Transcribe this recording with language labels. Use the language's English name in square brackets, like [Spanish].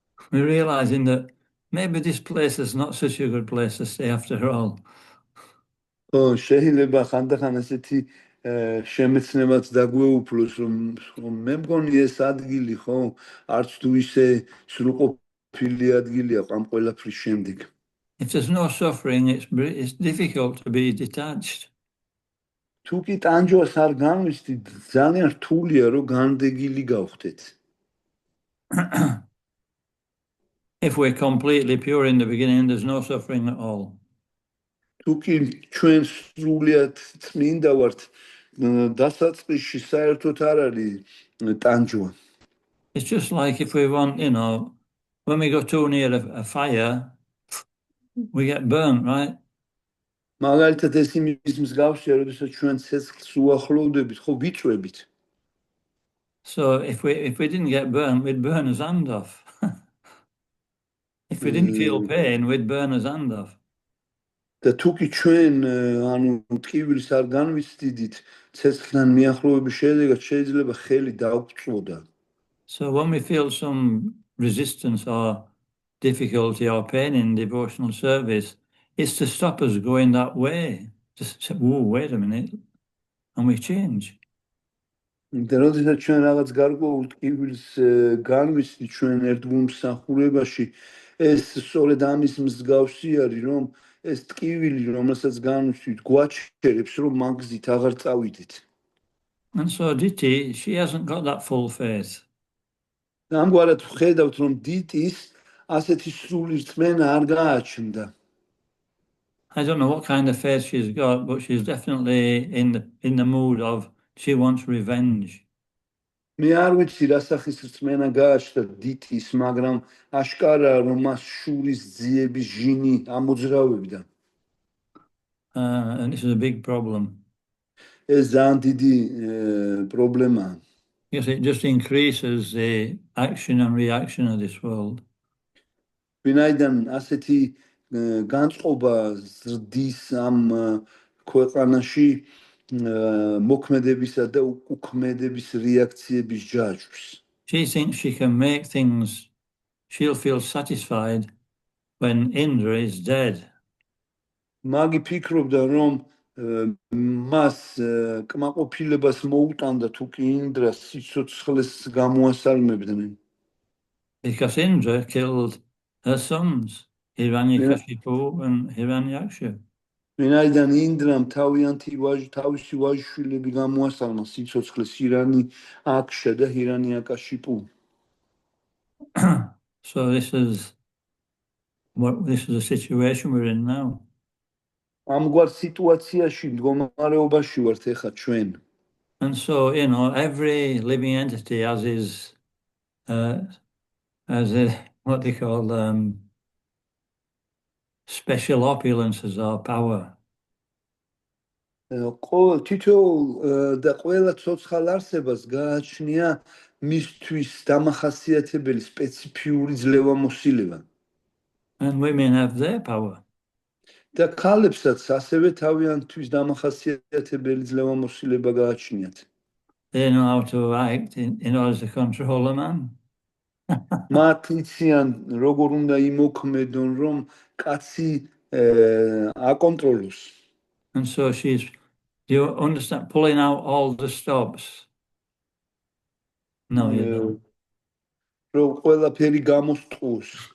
[English] We're realizing that maybe this place is not such a good place to stay after all. [Georgian] შეიძლება ხანდახან ასეთი შემეცნებაც დაგვეუფლოს, რომ მე მგონი ეს ადგილი ხო არც თუ ისე სრულყოფილი ადგილია ამ ყველაფრის შემდეგ. [English] If there's no suffering, it's difficult to be detached. [Georgian] თუ კი ტანჯვას არ განვიცდი, ძალიან რთულია რომ განდეგილი გავხდეთ. [English] If we're completely pure in the beginning, there's no suffering at all. [Georgian] თუ კი ჩვენ სრულიად წმინდა ვართ, დასაწყისში საერთოდ არ არის ტანჯვა. [English] It's just like if we want, when we go too near a fire, we get burnt, right? [Georgian] მაგალითად ეს იმის მსგავსია, როდესაც ჩვენ ცეცხლს უახლოვდებით, ხო ვიწვევით. [English] So if we didn't get burnt, we'd burn his hand off. If we didn't feel pain, we'd burn his hand off. [Georgian] და თუ კი ჩვენ ანუ ტკივილს არ განვიცდიდით ცეცხლთან მიახლოების შედეგად შეიძლება ხელი დაგვწვოდა. [English] So when we feel some resistance or difficulty or pain in devotional service, it's to stop us going that way. Just say, whoa, wait a minute, and we change. [Georgian] და როდესაც ჩვენ რაღაც გარკვეულ ტკივილს განვიცდით ჩვენ ერთგულ მსახურებაში, ეს სწორედ ამის მსგავსი არის, რომ ეს ტკივილი, რომელსაც განვიცდით, გვაჩერებს, რომ მაგზით აღარ წავიდეთ. [English] And so Diti, she hasn't got that full faith. [Georgian] ამგვარად ვხედავთ, რომ დიტის ასეთი სრული რწმენა არ გააჩნდა. [English] I don't know what kind of faith she's got, but she's definitely in the mood of she wants revenge. [Georgian] მე არ ვიცი რა სახის რწმენა გააჩნდა დიტის, მაგრამ აშკარაა, რომ მას შურის ძიების ჟინი ამოძრავებდა. [English] And this is a big problem. [Georgian] ეს ძალიან დიდი პრობლემაა. [English] Yes, it just increases the action and reaction of this world. [Georgian] ვინაიდან ასეთი განწყობა ზრდის ამ ქვეყანაში მოქმედებისა და უკმედების რეაქციების ჯაჭვს. [English] She thinks she can make things, she'll feel satisfied when Indra is dead. [Georgian] მაგი ფიქრობდა, რომ მას კმაყოფილებას მოუტანდა თუ კი ინდრას სიცოცხლეს გამოასალმებდნენ. [English] Because Indra killed her sons, Hiranyakashipu and Hiranyaksha. [Georgian] ვინაიდან ინდრამ თავისი ვაჟიშვილები გამოასალმა სიცოცხლეს, ირანი აქშა და ჰირანიაკაშიპუ. [English] So this is the situation we're in now. [Georgian] ამგვარ სიტუაციაში მდგომარეობაში ვართ ეხლა ჩვენ. [English] And so, every living entity has his, what they call special opulences or power. [Georgian] თითოეულ და ყველა ცოცხალ არსებას გააჩნია მისთვის დამახასიათებელი სპეციფიური ძლევამოსილება. [English] And women have their power. [Georgian] და ქალებსაც ასევე თავიანთვის დამახასიათებელი ძლევამოსილება გააჩნიათ. [English] They know how to act in order to control a man. [Georgian] მათ იციან როგორ უნდა იმოქმედონ, რომ კაცი აკონტროლოს. [English] And so do you understand, pulling out all the stops? No, you don't. [Georgian] რომ ყველაფერი გამოსტყუს.